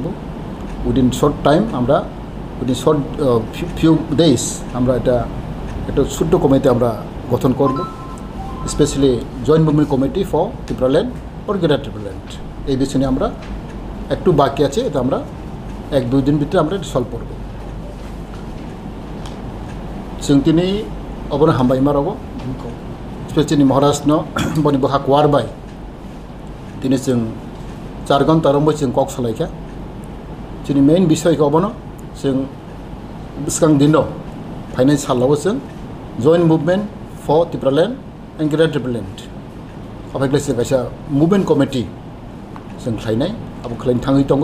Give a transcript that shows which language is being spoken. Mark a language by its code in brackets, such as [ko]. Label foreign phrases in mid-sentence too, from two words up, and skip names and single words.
[en] within short time আমরা within short few days [bn] আমরা একটা ছোট্ট কমিটি আমরা গঠন করব, [en] specially joint movement committee for Tripuraland or Greater Tripuraland. [bn] এই বিষয়ে আমরা একটু বাকি আছে, এটা আমরা 1-2 দিন ভিতরে আমরা সলভ করব। [trk] जों दिनै अबनो हामबाय मारावो स्पेशली महाराष्ट्र बनि बहा वारबाय दिनै जों 4 घन्टा रंबो जों कक सलायखा जोंनि मेन विषयखौ अबनो जों बिसकां दिनो फाइनेन्स सालावो जों [en] joint movement for Tripuraland and Greater Tripuraland [trk] अबायग्लाय जों गायसा [en] movement committee [trk] जों खालायनाय आबो खालायनो थाङै दङ।